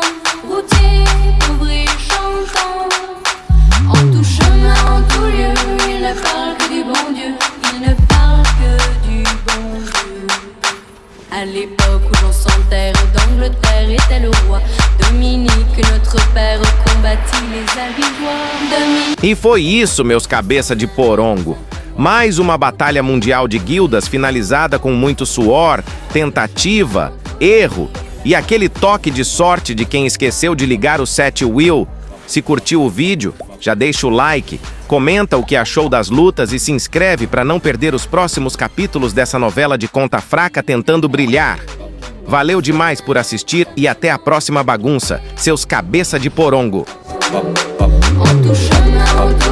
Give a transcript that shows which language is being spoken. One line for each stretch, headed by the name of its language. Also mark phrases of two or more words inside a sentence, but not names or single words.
French: Routier, pauvre et chantant. En tout chemin, en tout lieu, il ne parle que du bon Dieu. Il ne parle que du bon Dieu. À l'époque où l'on s'enterre d'Angleterre était le roi, Dominique, notre père, combattit les albigeois. Dominique.
Portuguese: E foi isso, meus cabeça de porongo. Mais uma batalha mundial de guildas finalizada com muito suor, tentativa, erro e aquele toque de sorte de quem esqueceu de ligar o
English: set wheel.
Portuguese: Se curtiu o vídeo, já deixa o like, comenta o que achou das lutas e se inscreve para não perder os próximos capítulos dessa novela de conta fraca tentando brilhar. Valeu demais por assistir e até a próxima bagunça, seus cabeça de porongo.
French: En tout chemin,